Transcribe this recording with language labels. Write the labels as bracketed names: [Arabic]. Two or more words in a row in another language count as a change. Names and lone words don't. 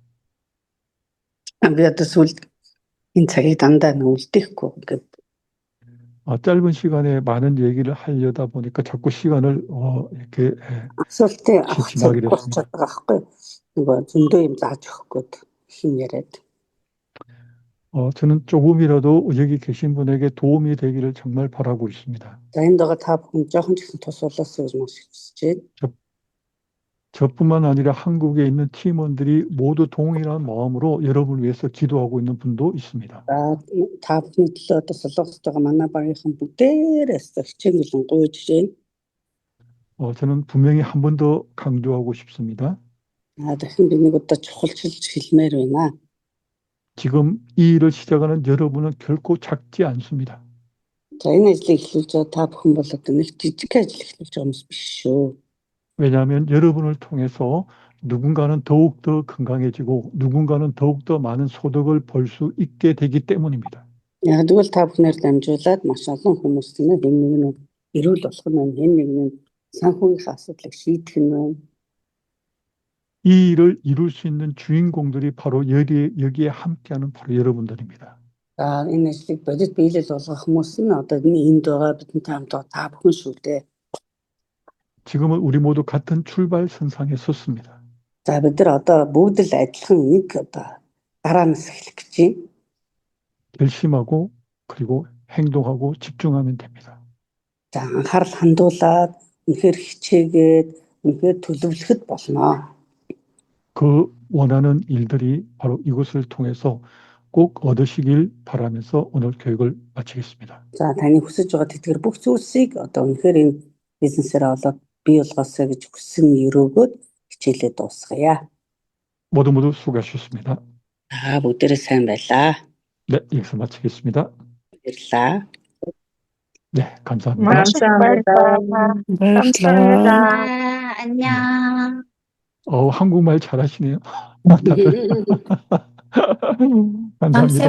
[Mongolian] Би одоо сүүл энэ цагийг дандаа үлдээхгүй ингээд [Korean] 짧은 시간에 많은 얘기를 하려다 보니까 자꾸 시간을 이렇게 [Mongolian] асуултын авах цаг [Korean] 지나게 [Mongolian] болчиход [Korean] 됐습니다. [Mongolian] байгаа байхгүй нөгөө зөндөө юм зааж өгөх гээд хин яриад. [Korean] 저는 조금이라도 여기 계신 분에게 도움이 되기를 정말 바라고 있습니다. [Mongolian] За энд байгаа та бүхэн жоохон ч гэсэн тус болоосоо гэж маш хүсэж байна. [Korean] 저뿐만 아니라 한국에 있는 팀원들이 모두 동일한 마음으로 여러분을 위해서 기도하고 있는 분도 있습니다. [Mongolian] За та бүхний төлөө одоо солонгост байгаа манай багийнхан бүгдээрээс хичээнгэлэн гуйж байна. [Korean] 저는 분명히 한 번 더 강조하고 싶습니다. [Mongolian] дахин би нэг удаа чухалчилж хэлмээр байна. [Korean] 지금 이 일을 시작하는 여러분은 결코 작지 않습니다. [Mongolian] За энэ ажлыг эхлүүлж байгаа та бүхэн бол одоо нэг жижиг ажил эхлүүлж байгаа хүмүүс биш шүү. [Korean] 왜냐하면 여러분을 통해서 누군가는 더욱더 건강해지고 누군가는 더욱더 많은 소득을 벌 수 있게 되기 때문입니다. [Mongolian] Яг тэгвэл та бүхнээр дамжуулаад маш олон хүмүүс тийм ээ хэн нэг нь эрүүл болох нь байна, хэн нэг нь санхүүгийн асуудлыг шийдэх нь байна. [Korean] 이 일을 이룰 수 있는 주인공들이 바로 여기에 함께하는 바로 여러분들입니다. [Mongolian] За энэ ажлыг бодит биелэл болгох хүмүүс нь одоо энд байгаа бидэнтэй хамт та бүхэн шүү дээ. [Korean] 지금은 우리 모두 같은 출발선상에 섰습니다. [Mongolian] За бид нар одоо бүгд л адилхан нэг одоо дараанаас эхлэх гэж байна. [Korean] 결심하고 그리고 행동하고 집중하면 됩니다. [Mongolian] За анхаарал хандуулаад үнэхээр хичээгээд үнэхээр төлөвлөхөд болно. [Korean] 그 원하는 일들이 바로 이것을 통해서 꼭 얻으시길 바라면서 오늘 교육을 마치겠습니다. [Mongolian] За таны хүсэж байгаа тэтгэр бүх зүйлсийг одоо үнэхээр энэ бизнесээр олоод бий болгоосоо гэж хүссэн өрөөгөөд хичээлээ дуусгая. [Korean] 모두 수고하셨습니다. [Mongolian] За бүгдээрээ сайн байлаа. [Korean] 네, 여기서 마치겠습니다. [Mongolian] Баярлалаа. [Korean] 네, 감사합니다. 감사합니다. 감사합니다. 안녕. 한국말 잘하시네요. 다들. 감사합니다. 감사합니다.